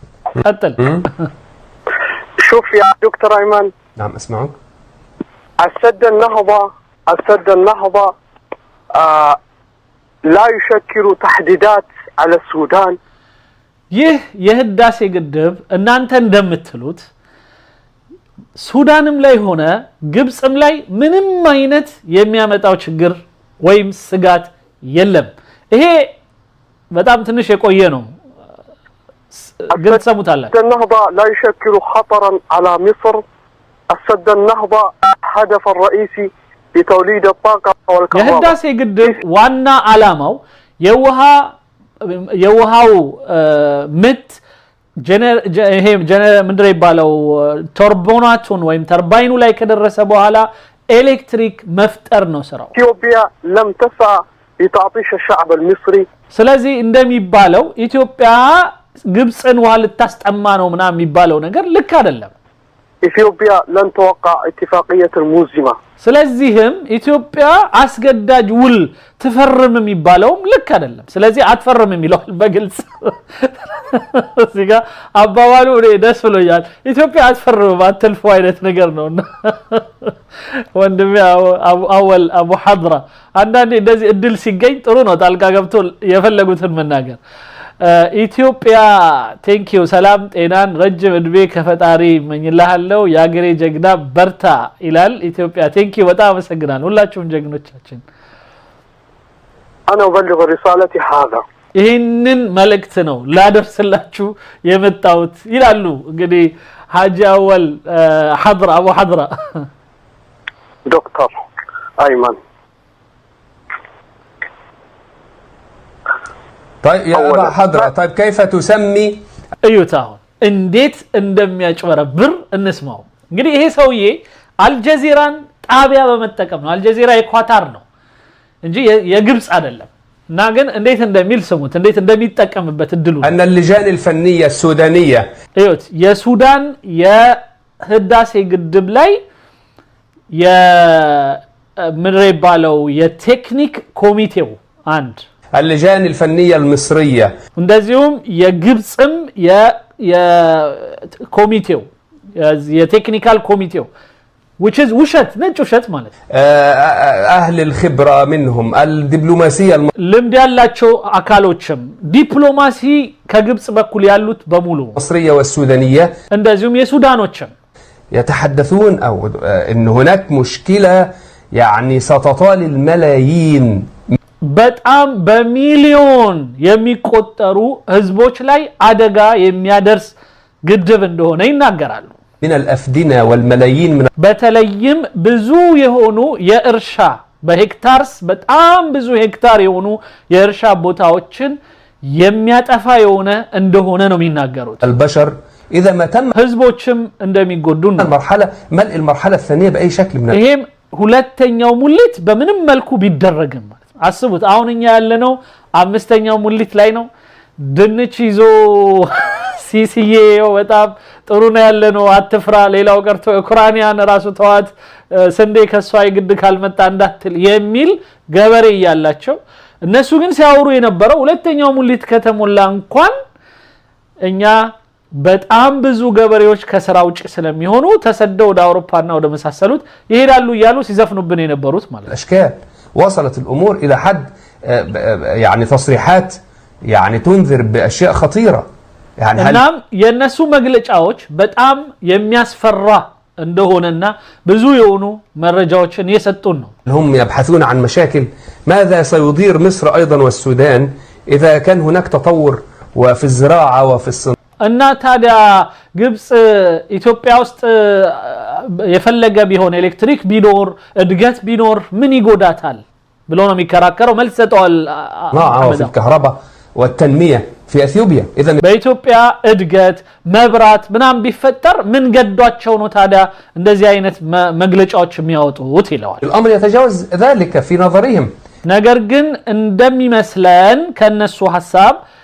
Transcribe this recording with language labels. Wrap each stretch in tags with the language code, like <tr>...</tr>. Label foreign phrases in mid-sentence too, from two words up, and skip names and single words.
<ar>قتل. شوف يا دكتور أيمن. نعم أسمعك. السد النهضة لا يشكل تحديدات على السودان.</ar> <am>የህዳሴ ግድብ እናንተ እንደምትሉት ሱዳንም ላይ ሆነ ግብጽም ላይ ምንም አይነት የሚያመጣው ችግር ወይም ስጋት የለም። ይሄ በጣም ትንሽ የቆየ ነው። ግልጽ ሰሙታላችሁ።</am> <ar>السد النهضة لا يشكل خطرا على مصر. السد النهضة هدف الرئيسي لتوليد الطاقة والكهرباء.</ar> <am>የህዳሴ ግድብ ዋና ዓላማው የውሃው ምት ምንድነው ይባለው ቱርቦናቱን ወይም ተርባይኑ ላይ ከደረሰ በኋላ ኤሌክትሪክ መፍጠር ነው ስራው።</am> <ar>ኢትዮጵያ لم تسعى لتعطيش الشعب المصري.</ar> <am>ስለዚህ እንደሚባለው ኢትዮጵያ ግብጽን ውሃ ልታስጠማ ነው ምናምን የሚባለው ነገር ልክ አይደለም።</am> <ar>ኢትዮጵያ لن توقع اتفاقية الموزمة.</ar> <am>ስለዚህም ኢትዮጵያ አስገዳጅ ውል ትፈርም የሚባለው ልክ አይደለም። ስለዚህ አትፈርም የሚለው በግልጽ እዚጋ አባባሉ ደስ ብሎኛል። ኢትዮጵያ አትፈርም አትልፎ አይነት ነገር ነውና ወንድሜ አቡ ሐድራ አንዳንዴ እንደዚህ እድል ሲገኝ ጥሩ ነው ጣልቃ ገብቶ የፈለጉትን መናገር። ኢትዮጵያ ቴንኪው ሰላም ጤናን ረጅም እድሜ ከፈጣሪ መኝልሃለሁ ያገሬ ጀግና በርታ ይላል። ኢትዮጵያ ቴንኪው በጣም አመሰግናለሁ ሁላችሁም ጀግኖቻችን።</am> <ar>انا ابلغ رسالتي هذا</ar> <am>ይህንን መልእክት ነው ላደርስላችሁ የመጣሁት ይላሉ። እንግዲህ ሐጂ አወል ሐድራ አቡ ሐድራ</am> <ar>دكتور أيمن. طيب يا أبا حضرة طيب كيف تسمي</ar> <am>ايوتاون እንዴት እንደሚያጭበረብር እንስማው። እንግዲህ ይሄ ሰውዬ አልጀዚራን ጣቢያ በመጠቀም ነው። አልጀዚራ የኳታር ነው እንጂ የግብጽ አይደለም። እና ግን እንዴት እንደሚል ስሙት እንዴት እንደሚጠቀምበት እድሉ</am> <ar>أن اللجان الفنية السودانية</ar> <am>ايوت የሱዳን የህዳሴ ግድብ ላይ የምድር ይባለው የቴክኒክ ኮሚቴው አንድ</am> <ar>اللجان الفنية المصرية</ar> <am>እንደዚሁም የግብጽም የኮሚቴው የቴክኒካል ኮሚቴው</am> <en>which is</en> <am>ውሸት ነጭ ውሸት ማለት</am> <ar>أهل الخبرة منهم الدبلوماسية</ar> <am>ልምድ ያላቸው አካሎችም ዲፕሎማሲ ከግብጽ በኩል ያሉት በሙሉ</am> <ar>المصرية والسودانية</ar> <am>እንደዚሁም የሱዳኖችም</am> <ar>يتحدثون أو إن هناك مشكلة يعني ستطال الملايين</ar> <am>በጣም በሚሊዮን የሚቆጠሩ ህዝቦች ላይ አደጋ የሚያደርስ ግድብ እንደሆነ ይናገራሉ።</am> <ar>من الأفدنة والملايين من</ar> <am>በተለይም ብዙ የሆኑ የእርሻ በሄክታርስ በጣም ብዙ ሄክታር የሆኑ የእርሻ ቦታዎችን የሚያጠፋ እንደሆነ ነው የሚናገሩት።</am> <ar>البشر إذا ما تم</ar> <am>ህዝቦችም እንደሚጎዱ ነው።</am> <ar>ملء المرحلة الثانية بأي شكل من</ar> <am>ይሄም ሁለተኛው ሙሊት በምንም መልኩ ቢደረግም አስቡት አሁን እኛ ያለነው አምስተኛው ሙሊት ላይ ነው። ድንች ይዞ ሲሲዬ በጣም ጥሩ ነው ያለነው አትፍራ ሌላው ቀርቶ ኡክራይናን ራሱ ተዋት ስንዴ ከሷ ይግድ ካልመጣ እንዳትል የሚል ገበሬ ያላቸው እነሱ ግን ሲያወሩ የነበረው ሁለተኛው ሙሊት ከተሞላ እንኳን እኛ በጣም ብዙ ገበሬዎች ከስራ ውጭ ስለሚሆኑ ተሰደው ወደ አውሮፓና ወደ መሳሰሉት ይሄዳሉ ይያሉ ሲዘፍኑብን የነበሩት ማለት</am> <ar>الأشكال وصلت الأمور إلى حد يعني تصريحات يعني تنذر بأشياء خطيرة يعني</ar> <am>እናም የነሱ መግለጫዎች በጣም የሚያስፈራ እንደሆነና ብዙ የሆኑ መረጃዎችን የሰጡን ነው።</am> <ar>هم يبحثون عن مشاكل ماذا سيضير مصر أيضا والسودان إذا كان هناك تطور وفي الزراعة وفي الصناعة</ar> <am>እና ታዲያ ግብጽ ኢትዮጵያ ውስጥ የፈለገ ቢሆን ኤሌክትሪክ ቢኖር እድገት ቢኖር ምን ይጎዳታል ብሎ ነው የሚከራከረው። መልስ ሰጠዋል።</am> <ar>في الكهرباء والتنمية في اثيوبيا اذا</ar> <am>በኢትዮጵያ እድገት መብራት ምናም ቢፈጠር ምን ገዷቸው ነው ታዲያ እንደዚህ አይነት መግለጫዎች የሚያወጡት ይላል።</am> <ar>الامر يتجاوز ذلك في نظرهم</ar> <am>ነገር ግን እንደሚመስለን ከነሱ ሐሳብ</am>